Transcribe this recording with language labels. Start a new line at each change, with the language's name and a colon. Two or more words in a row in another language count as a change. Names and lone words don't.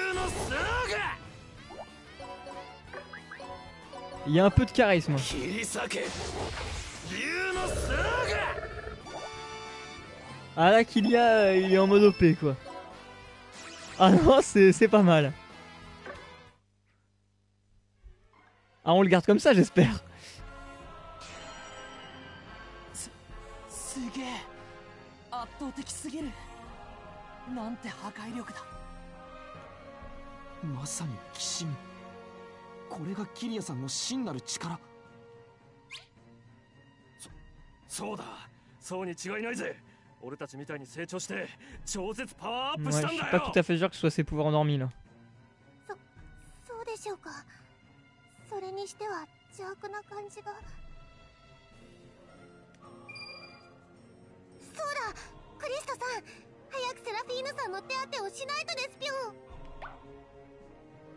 French: Il y a un peu de charisme. Ah là, Kylia, il est en mode OP quoi. Ah non, c'est pas mal. Ah, on le garde comme ça, j'espère.
Japanese: すげえ、圧倒的すぎる。なんて破壊力だ。まさに鬼神。これがキリアさんの真なる力。そうだ、そうに違いないぜ。俺たちみたいに成長して超絶パワーアップしたんだよ。
French: Je suis pas tout à fait sûr que ce soit ses pouvoirs endormis là.
Japanese: そうでしょうか。それにしては邪悪な感じが。そうだ、クリストさん、早くセラフィーヌさんの手当てをしないとですぴょん。